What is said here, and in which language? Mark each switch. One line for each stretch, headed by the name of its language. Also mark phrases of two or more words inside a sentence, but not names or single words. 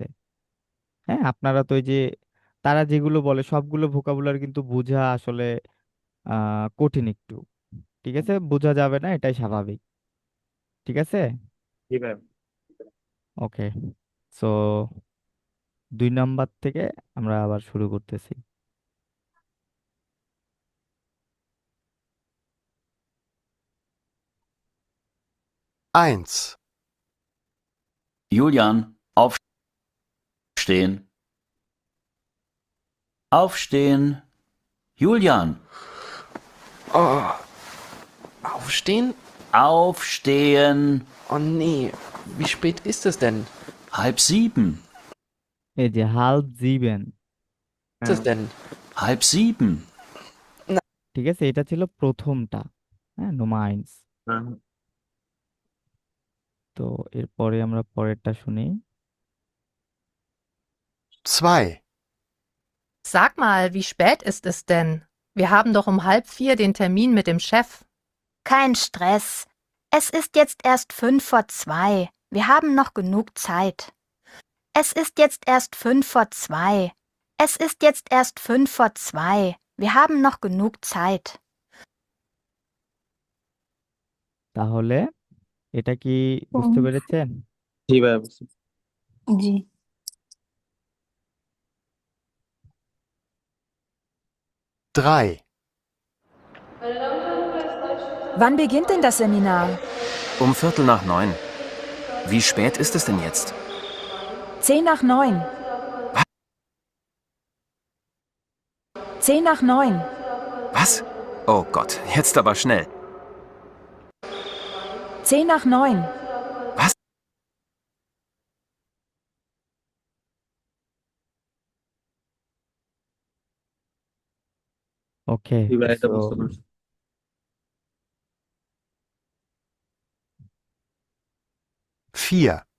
Bangla: হ্যাঁ, আপনারা তো ওই যে তারা যেগুলো বলে সবগুলো ভোকাবুলারি কিন্তু বোঝা আসলে কঠিন একটু, ঠিক আছে, বোঝা যাবে না, এটাই স্বাভাবিক। ঠিক আছে, জি ভাই। ওকে, সো 2 নাম্বার থেকে আমরা আবার শুরু করতেছি।
German: Eins. Julian, aufstehen. Aufstehen. Julian, Oh, aufstehen? aufstehen. Oh nee, wie spät ist es denn? 6:30.
Bangla: এই যে
German: halb sieben, Ist es denn? 6:30.
Bangla: ঠিক আছে, এটা ছিল প্রথমটা, হ্যাঁ, নোমাইন্স। হ্যাঁ। তো এরপরে আমরা পরেরটা শুনি।
German: 2. Sag mal, wie spät ist es denn? Wir haben doch um 3:30 den Termin mit dem Chef. Kein Stress. Es ist jetzt erst 2:05. Wir haben noch genug Zeit. Es ist jetzt erst 2:05. Es ist jetzt erst 2:05. Wir haben noch genug Zeit.
Bangla: তাহলে এটা কি বুঝতে পেরেছেন? জি ভাই, বুঝছি। জি।
German: 3. Wann beginnt denn das Seminar? Um 8:45. Wie spät ist es denn jetzt? 9:10. 9:10. Was? Oh Gott, jetzt aber schnell. 9:10. Was?
Bangla: ওকে, জি ভাই, এটা সো বুঝতে পারছি। 4.